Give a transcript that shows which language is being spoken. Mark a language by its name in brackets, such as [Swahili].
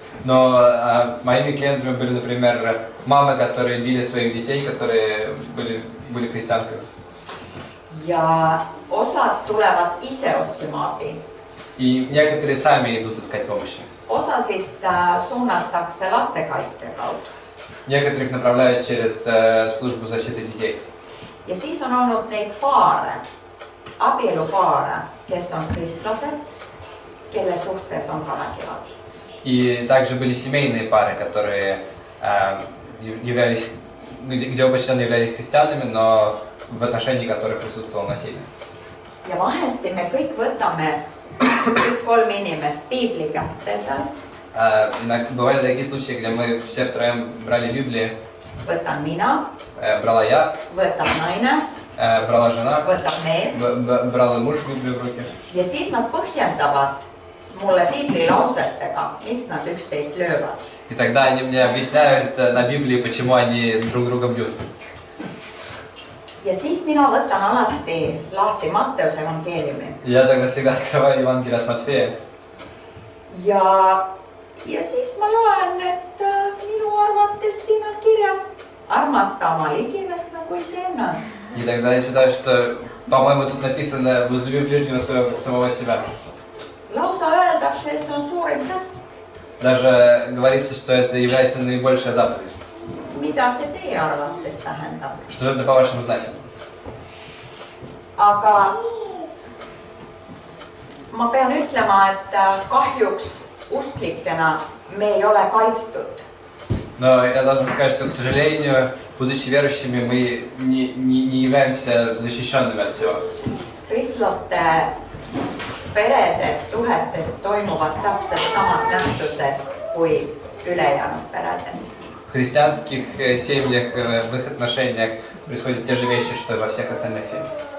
[Russian] Но моими клиентами были, например, мамы, которые били своих детей, которые были христианками. [Estonian] Ja osad tulevad ise otsima abi. [Russian] И некоторые сами идут искать помощи. [Estonian] Osasid suunatakse lastekaitse kaudu. [Russian] Некоторых направляют через службу защиты детей. [Estonian] Ja siis on olnud neid paare, abielupaare, kes on kristlased, kelle suhtes on ka vägivald. [Russian] И также были семейные пары, которые являлись, где оба члены являлись христианами, но в отношении которых присутствовало насилие. [Estonian] Ja vahesti me kõik võtame kõik 3 inimest piibli kätte seal. [Russian] Бывали такие случаи, где мы все втроем брали Библии. [Estonian] Võtan mina, [Russian] Брала я, [Estonian] võtab naine, [Russian] брала жена, [Estonian] võtab mees. [Russian] брал муж Библию в руки. [Estonian] Ja siis nad põhjendavad mulle piiblilausetega, miks nad üksteist löövad. [Russian] И тогда они мне объясняют на Библии, почему они друг друга бьют. [Estonian] Ja siis mina võtan alati lahti Matteuse evangeeliumi. [Russian] Я тогда всегда открываю Евангелие от Матфея. [Estonian] Ja siis ma loen, et minu arvates siin on kirjas armasta oma ligimest nagu iseennast. [Russian] И тогда я считаю, что, по-моему, тут написано «возлюби ближнего своего, как самого себя». [Estonian] Lausa öeldakse, et see on suurim käsk. [Russian] Даже говорится, что это является наибольшая заповедь. [Estonian] Mida see teie arvates tähendab? [Russian] Что это по-вашему значит? [Estonian] Aga ma pean ütlema, et kahjuks usklikena me ei ole kaitstud. [Russian] Но я должен сказать, что, к сожалению, будучи верующими, мы не являемся защищенными от всего. [Estonian] Kristlaste peredes, suhetes toimuvad täpselt samad nähtused kui ülejäänud peredes. [Russian] В христианских семьях, в их отношениях происходят те же вещи, что и во всех остальных семьях.